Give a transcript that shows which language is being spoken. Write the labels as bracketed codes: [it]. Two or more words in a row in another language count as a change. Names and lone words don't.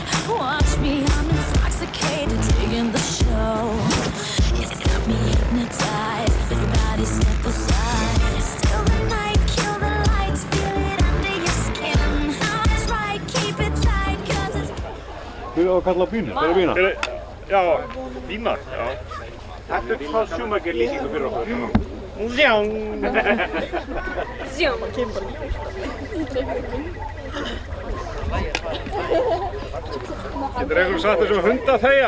[en] Watch me, I'm intoxicated, digging the show. It's got me hypnotized, everybody step aside. Still the night, kill the lights, feel it under your skin. Eyes right, keep it tight, cause it's... [is] Þú að kalla á bínu, hvað er bína? Já, bína, já. Þetta er smá Schumacher lýsingu fyrir okkur. Zjóng! Zjóng! Getur einhver sagt þessum hund að þegja?